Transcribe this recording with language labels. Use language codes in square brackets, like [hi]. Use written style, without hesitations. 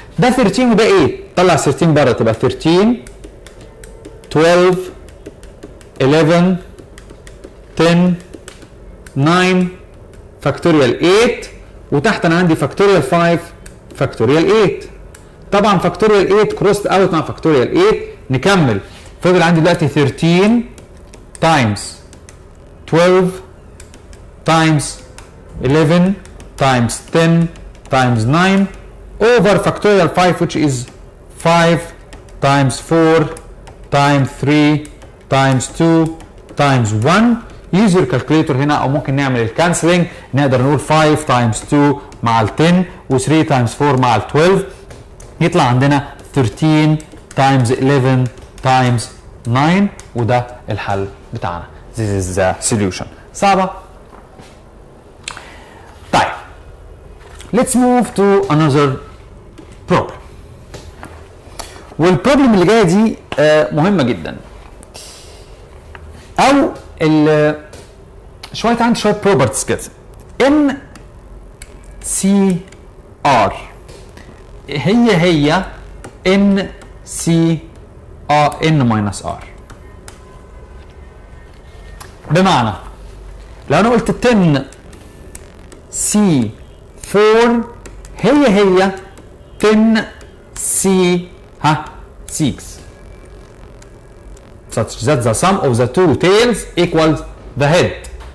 [ar] ده 13 وده 8، طلع 13 بره تبقى 13 12 11 10 9 فاكتوريال 8، وتحت انا عندي فاكتوريال 5 فاكتوريال 8. طبعا فاكتوريال 8 كروست اوت مع فاكتوريال 8. نكمل. فضل عندي دلوقتي [en] 13 times 12 times 11 times 10 times 9 over factorial 5 which is 5 times 4 times 3 times 2 times 1. use your calculator [ar] هنا او ممكن نعمل الكانسلنج، نقدر نقول 5 times 2 مع ال 10 و 3 times 4 مع ال 12 يطلع عندنا 13 times 11 times 9 وده الحل بتاعنا. [en] This is the solution. [ar] صعبة؟ طيب [en] let's move to another problem. [ar] والبروبلم اللي جايه دي مهمه جدا. او عندي شويه بروبرتيز كده. ان سي ار هي ان سي ان ماينس ار. بمعنى لو انا قلت 10 سي 4 هي 10 سي 6 [en] such that the sum of the two tails equals the head.